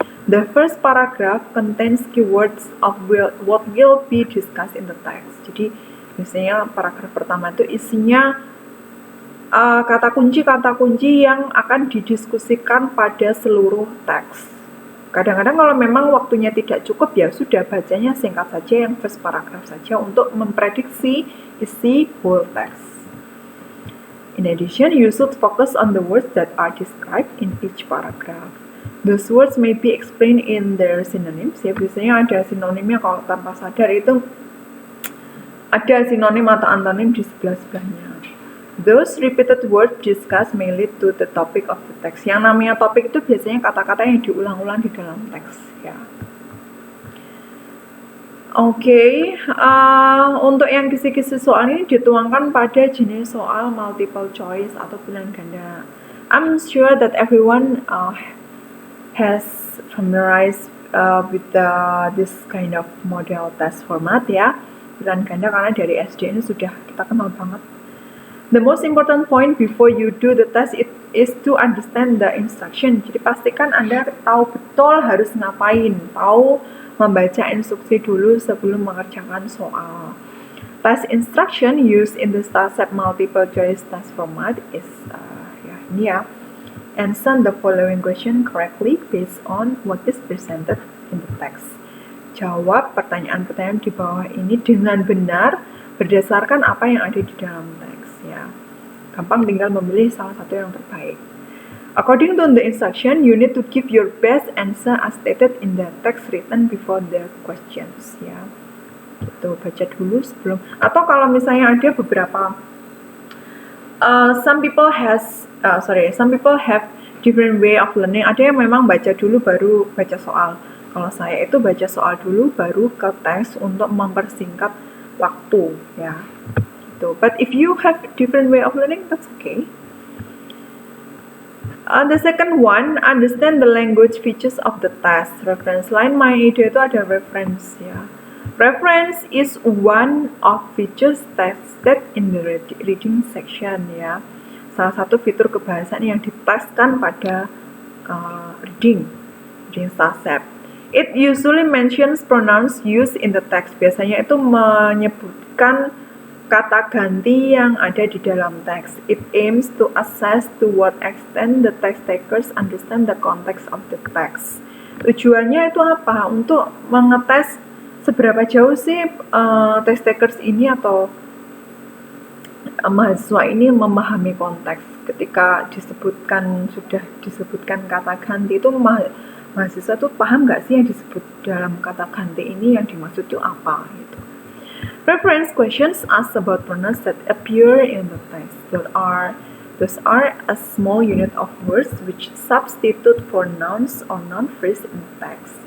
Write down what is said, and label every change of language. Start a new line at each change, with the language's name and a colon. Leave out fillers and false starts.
English: The first paragraph contains keywords of what will be discussed in the text.
Indonesian: Jadi biasanya paragraf pertama itu isinya kata kunci yang akan didiskusikan pada seluruh teks. Kadang-kadang kalau memang waktunya tidak cukup, ya sudah bacanya singkat saja yang
English: first paragraph
Indonesian: saja untuk memprediksi isi
English: whole text. In addition, you should focus on the words that are described in each paragraph. Those words may be explained in their synonyms.
Indonesian: Ya, biasanya ada sinonimnya kalau tanpa sadar itu ada sinonim atau antonim di sebelah-sebelahnya.
English: Those repeated words discussed may lead to the topic of the text.
Indonesian: Yang namanya topik itu biasanya kata-kata yang diulang-ulang di dalam teks, ya. Oke, untuk yang kisi-kisi soal ini dituangkan pada jenis soal multiple choice atau pilihan ganda.
English: I'm sure that everyone has familiarized with this kind of model test format, ya.
Indonesian: Pilihan ganda karena dari SD ini sudah kita kenal banget.
English: The most important point before you do the test is to understand the instruction.
Indonesian: Jadi pastikan Anda tahu betul harus ngapain, tahu membaca instruksi dulu sebelum mengerjakan soal.
English: Test instruction used in the StarSep multiple choice test format is ini, ya. Answer the following question correctly based on what is presented in the text.
Indonesian: Jawab pertanyaan-pertanyaan di bawah ini dengan benar berdasarkan apa yang ada di dalam teks, ya. Gampang, tinggal memilih salah satu yang terbaik.
English: According to the instruction, you need to give your best answer as stated in the text written before the questions, ya.
Indonesian: Gitu, baca dulu sebelum, atau kalau misalnya ada beberapa
English: some people have different way of learning.
Indonesian: Ada yang memang baca dulu baru baca soal. Kalau saya itu baca soal dulu baru ke teks untuk mempersingkat waktu, ya. Gitu.
English: But if you have different way of learning, that's okay. The second one, understand the language features of the test. Reference line my ide itu ada reference, ya. Reference is one of features tested in the reading section, ya.
Indonesian: Salah satu fitur kebahasaan yang diteskan pada
English: reading Stasep. It usually mentions pronouns used in the text.
Indonesian: Biasanya itu menyebutkan kata ganti yang ada di dalam teks.
English: It aims to assess to what extent the text takers understand the context of the text.
Indonesian: Tujuannya itu apa? Untuk mengetes seberapa jauh sih text takers ini atau mahasiswa ini memahami konteks. Ketika sudah disebutkan kata ganti itu mahasiswa tuh paham nggak sih yang disebut dalam kata ganti ini, yang dimaksud itu apa gitu.
English: Reference questions ask about pronouns that appear in the text. Those are a small unit of words which substitute for nouns or noun phrase in the text.